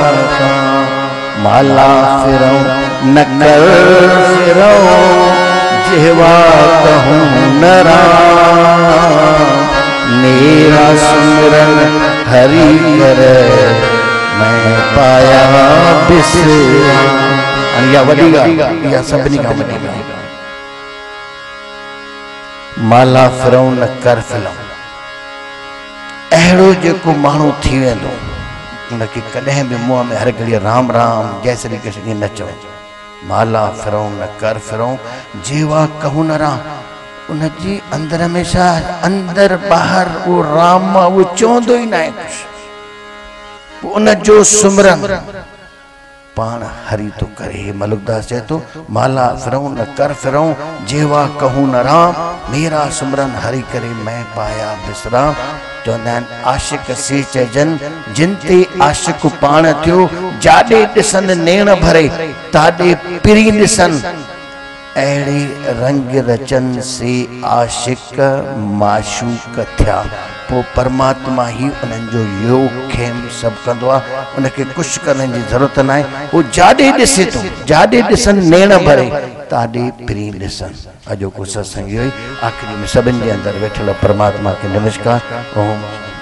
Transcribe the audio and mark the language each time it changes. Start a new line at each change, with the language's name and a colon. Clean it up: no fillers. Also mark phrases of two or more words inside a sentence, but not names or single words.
Hindi: माला फिरो नकर फिरो जेवा कहूँ नरा मेरा सुमिरन हरि करे मैं पाया
Sindhi: बिसरा या वडीगा या सभनी का वडीगा
Hindi: माला फिरो नकर फिरो
Sindhi: अहिड़ो जेको माण्हू थी वेंदो उनखे कॾहिं बि मुंहं में हर घड़ी राम राम जय श्री कृष्ण न चओ
Hindi: माला फिरो न कर फिरो जेवा कहूं न राम
Sindhi: उनजी अंदर में छा अंदर ॿाहिरि उहो राम उहो चवंदो ई न आहे कुझु उनजो सुमरन पाण हरि तो करे मलुकदास चए थो
Hindi: माला फिरो न कर फिरो जेवा कहूं न राम मेरा सुमरन हरि करे मैं पाया
Sindhi: विश्राम चवंदा आहिनि आशिक से चइजन जिन ते आशिक पाण थियो जाॾे ॾिसनि नेण भरे ताॾे पिरी ॾिसनि अहिड़े रंग रचन से आशिक माशूक थिया पोइ परमात्मा ही उन्हनि जो योग खेम सभु कंदो आहे उनखे कुझु करण जी ज़रूरत न आहे उहो जाॾे ॾिसे थो जाॾे ॾिसनि नेण भरे ताॾे पिरी ॾिसनि अॼोको सत्संग इहो ई आख़िरी में सभिनि जे अंदरि वेठल परमात्मा खे नमस्कार ओम